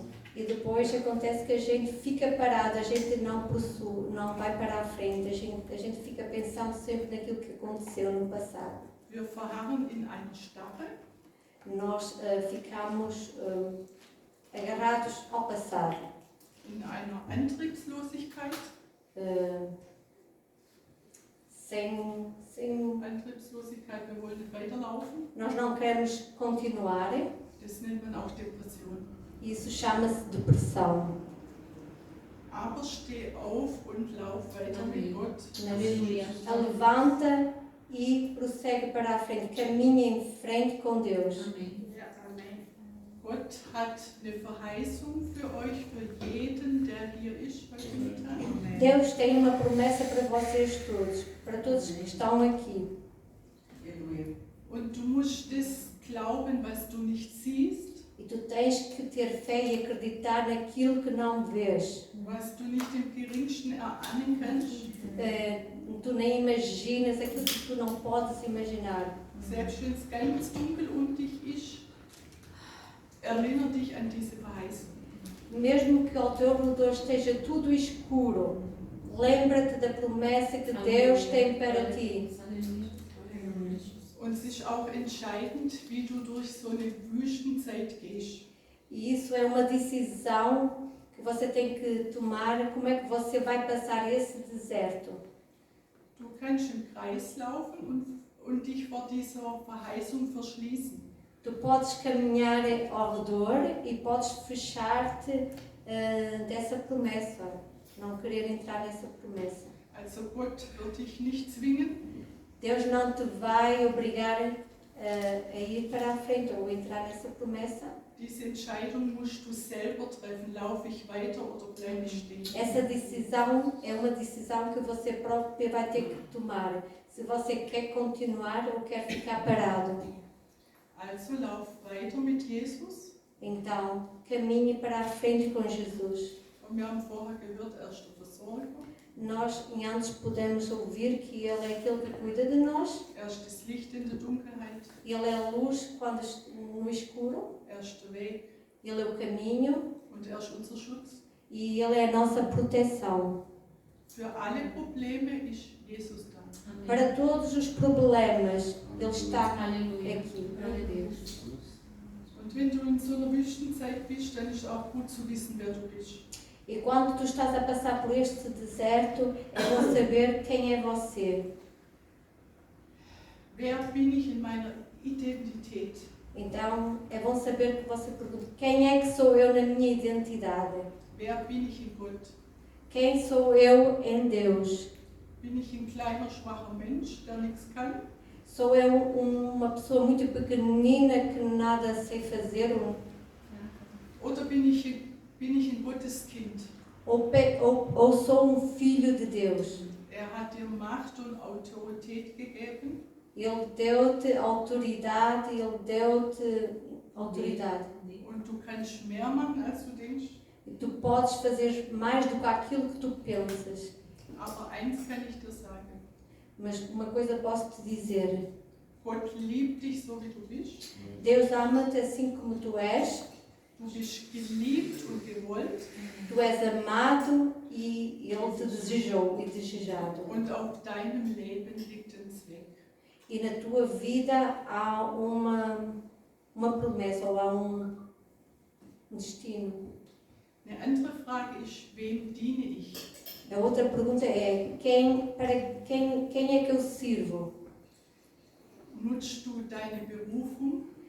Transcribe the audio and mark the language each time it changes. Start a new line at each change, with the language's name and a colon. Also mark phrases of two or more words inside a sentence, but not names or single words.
Portuguese: E depois acontece que a gente fica parado, a gente não vai para a frente, a gente fica pensando sempre naquilo que aconteceu no passado.
German: Wir verharren in einer Starre,
Portuguese: Nós ficamos agarrados ao passado,
German: in einer Antriebslosigkeit.
Portuguese: sem
German: Antriebslosigkeit, wir wollen nicht weiterlaufen.
Portuguese: nós não queremos continuar.
German: Das nennt man auch Depression.
Portuguese: Isso chama-se depressão.
German: Aber steh auf und lauf weiter mit Gott.
Portuguese: Aleluia. Levanta e prossegue para a frente, caminha em frente com Deus. Amém.
German: Gott hat eine Verheißung für euch, für jeden, der hier ist heute Mittag.
Portuguese: Deus tem uma promessa para vocês todos, para todos que estão aqui.
German: Und du musst das glauben, was du nicht siehst,
Portuguese: E tu tens que ter fé e acreditar naquilo que não vês.
German: was du nicht im geringsten erahnen kannst.
Portuguese: Tu nem imaginas aquilo que tu não podes imaginar.
German: Selbst wenn es ganz dunkel um dich ist, erinnere dich an diese Verheißung.
Portuguese: Mesmo que ao teu redor esteja tudo escuro, lembra-te da promessa que Deus tem para ti.
German: Und es ist auch entscheidend, wie du durch so eine Wüstenzeit gehst.
Portuguese: E isso é uma decisão que você tem que tomar, como é que você vai passar esse deserto.
German: Du kannst im Kreis laufen und dich vor dieser Verheißung verschließen.
Portuguese: Tu podes caminhar ao redor e podes fechar-te dessa promessa, não querer entrar nessa promessa.
German: Also Gott wird dich nicht zwingen,
Portuguese: Deus não te vai obrigar a ir para a frente ou entrar nessa promessa.
German: diese Entscheidung musst du selber treffen. Laufe ich weiter oder bleibe ich stehen?
Portuguese: Essa decisão é uma decisão que você próprio vai ter que tomar. Se você quer continuar ou quer ficar parado.
German: Also lauf weiter mit Jesus.
Portuguese: Então, caminhe para a frente com Jesus.
German: Und wir haben vorher gehört, er ist der Versorger.
Portuguese: Nós, em antes, podemos ouvir que Ele é aquele que cuida de nós.
German: Er ist das Licht in der Dunkelheit.
Portuguese: Ele é a luz quando no escuro.
German: Er ist der Weg
Portuguese: Ele é o caminho
German: und er ist unser Schutz.
Portuguese: e Ele é a nossa proteção.
German: Für alle Probleme ist Jesus da.
Portuguese: Para todos os problemas, Ele está Aleluia. aqui. Glória a Deus.
German: Und wenn du in so einer Wüstenzeit bist, dann ist auch gut zu wissen, wer du bist.
Portuguese: E quando tu estás a passar por este deserto, é bom saber quem é você.
German: Wer bin ich in meiner Identität?
Portuguese: Então, é bom saber que você pergunta, quem é que sou eu na minha identidade?
German: Wer bin ich in Gott?
Portuguese: Quem sou eu em Deus?
German: Bin ich ein kleiner, schwacher Mensch, der nichts kann?
Portuguese: Sou eu uma pessoa muito pequenina que nada sei fazer?
German: Oder bin ich ein Gotteskind?
Portuguese: Ou sou filho de Deus?
German: Er hat dir Macht und Autorität gegeben.
Portuguese: Ele deu-te autoridade, Ele deu-te autoridade.
German: Und du kannst mehr machen, als du denkst.
Portuguese: E tu podes fazer mais do que aquilo que tu pensas.
German: Aber eins kann ich dir sagen.
Portuguese: Mas uma coisa posso te dizer.
German: Gott liebt dich so, wie du bist.
Portuguese: Deus ama-te assim como tu és.
German: Du bist geliebt und gewollt.
Portuguese: Tu és amado e Ele te desejou e desejado.
German: Und auf deinem Leben liegt ein Zweck.
Portuguese: E na tua vida há uma promessa ou há um destino.
German: Eine andere Frage ist, wem diene ich?
Portuguese: A outra pergunta é, quem é que eu sirvo?
German: Nutzt du deine Berufung?